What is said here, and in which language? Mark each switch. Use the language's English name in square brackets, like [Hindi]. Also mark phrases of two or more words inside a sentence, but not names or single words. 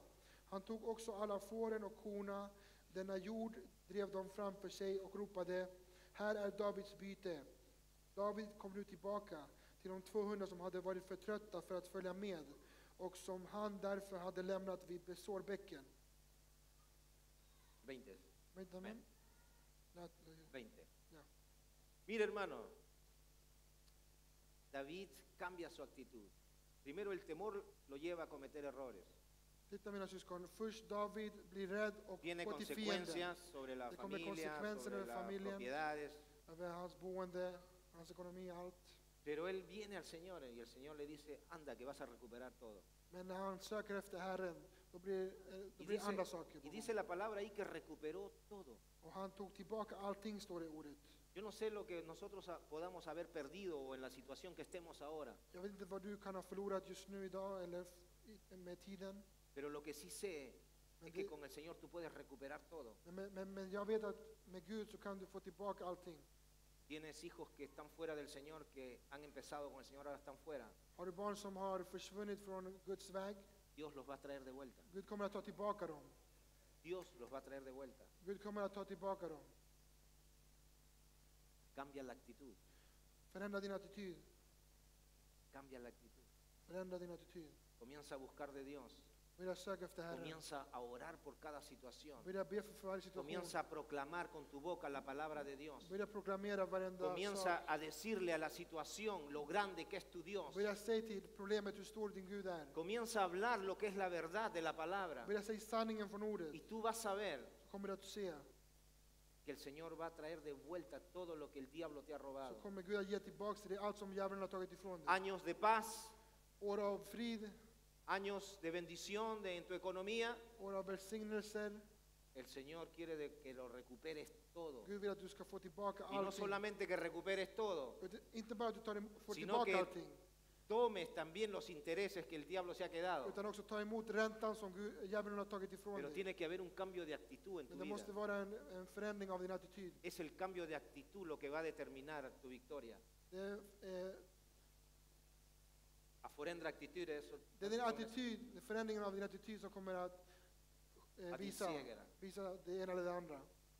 [Swedish] Han tog också alla fåren och korna. Denna jord drev de framför sig och ropade: här är Davids byte. David kom nu tillbaka till de 200 som hade varit för trötta för att följa med, och som han därför hade lämnat vid Besorbäcken. 20. Men. 20. Ja. [Spanish] Mira, hermano, David cambia su actitud. Primero, el temor lo lleva a cometer errores. [Swedish] Titta mina syskon, först David blir rädd och [Spanish] Tiene [Swedish] går till fienden. [Spanish] consecuencias sobre la [Swedish] Det kommer [Spanish] familia, [Swedish] konsekvenser [Spanish] sobre [Swedish] över [Spanish] las [Swedish] familjen, [Spanish] propiedades. [Swedish] över hans boende, hans ekonomi, allt. [Spanish] Pero él viene al Señor y el Señor le dice: anda, que vas a recuperar todo. [Swedish] Men när han söker efter Herren, då [Spanish] Y [Swedish] blir andra saker. [Spanish] y dice la palabra ahí que recuperó todo. [Swedish] Och han tog tillbaka allting, står det i ordet. [Spanish] Yo no sé lo que nosotros podamos haber perdido o en la situación que estemos ahora, [Swedish] Jag vet inte vad du kan ha förlorat just nu idag eller med tiden. [Spanish] pero lo que sí sé [Swedish] Men [Spanish] es que [Swedish] det- [Spanish] con el Señor tú puedes recuperar todo. [Swedish] Men jag vet att med Gud så kan du få tillbaka allting. [Spanish] Tienes hijos que están fuera del Señor, que han empezado con el Señor, ahora están fuera. [Swedish] Har du barn som har försvunnit från Guds väg, [Spanish] Dios los va a traer de vuelta. [Swedish] Gud kommer att ta tillbaka dem. [Spanish] Dios los va a traer de vuelta. [Swedish] Gud kommer att ta tillbaka dem. [Spanish] Cambia la actitud, [Swedish] Förändra din attityd. [Spanish] cambia la actitud. [Swedish] Förändra din attityd. [Spanish] Comienza a buscar de Dios. [Swedish] Börja söka efter Herren. [Spanish] Comienza a orar por cada situación. [Swedish] Börja be för varje situation. [Spanish] Comienza a proclamar con tu boca la palabra de Dios. [Swedish] Börja proklamera varenda [Spanish] Comienza [Swedish] sak. [Spanish] a decirle a la situación lo grande que es tu Dios. [Swedish] Börja säga till problemet hur stor din Gud är. [Spanish] Comienza a hablar lo que es la verdad de la palabra. [Swedish] Börja säga sanningen från ordet. [Spanish] Y tú vas a ver [Swedish] Så kommer du att se. [Spanish] que el Señor va a traer de vuelta todo lo que el diablo te ha [Swedish] Så [Spanish] robado. [Swedish] kommer Gud att ge tillbaka till dig allt som djävulen har tagit ifrån dig. [Spanish] Años de paz, [Swedish] År av frid, [Spanish] años de bendición en tu economía. [Swedish] år av välsignelser. [Spanish] El Señor quiere que lo recuperes todo. [Swedish] Gud vill att du ska få tillbaka [Spanish] Y no [Swedish] allting. [Spanish] solamente que recuperes todo, [Swedish] Inte bara att du får [Spanish] Sino [Swedish] tillbaka [Spanish] que- [Swedish] allting, [Spanish] tomes también los intereses que el diablo se ha quedado. [Swedish] utan också ta emot räntan som djävulen har tagit ifrån [Spanish] Pero [Swedish] dig. [Spanish] tiene que haber un cambio de actitud en tu [Swedish] Men det [Spanish] vida. [Swedish] måste vara en förändring av din attityd. [Spanish] Es el cambio de actitud lo que va a determinar tu victoria. [Swedish] Det är, A förändra attityder så det är din attityd, förändringen av din attityd som kommer att att visa segra. det ena eller det andra.